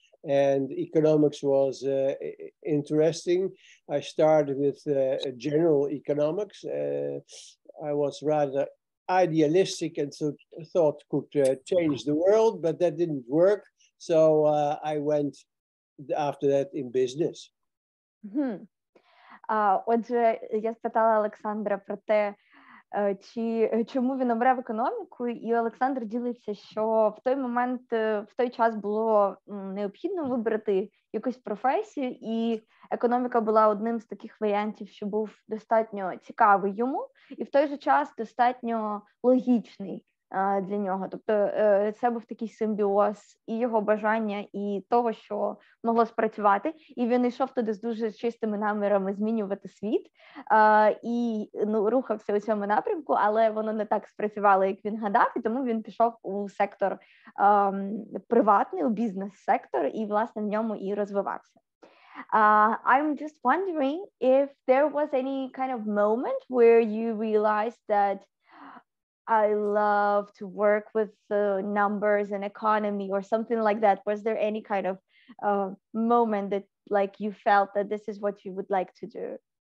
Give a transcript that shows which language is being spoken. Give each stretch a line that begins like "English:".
English: and economics was interesting. I started with general economics. I was rather idealistic and so thought could change the world, but that didn't work. So I went after that in business.
Ukrainian: Отже, я спитала Олександра про те, чому він обрав економіку, і Олександр ділиться, що в той момент, в той час було необхідно вибрати якусь професію, і економіка була одним з таких варіантів, що був достатньо цікавий йому, і в той же час достатньо логічний для нього. Тобто це був такий симбіоз і його бажання, і того, що могло спрацювати. І він йшов туди з дуже чистими намірами змінювати світ, і рухався у цьому напрямку, але воно не так спрацювало, як він гадав, і тому він пішов у сектор приватний, у бізнес-сектор, і, власне, в ньому і розвивався.
English: I'm just wondering if there was any kind of moment where you realized that I love to work with numbers and economy or something like that. Was there any kind of moment that like you felt that this is what you would like to do?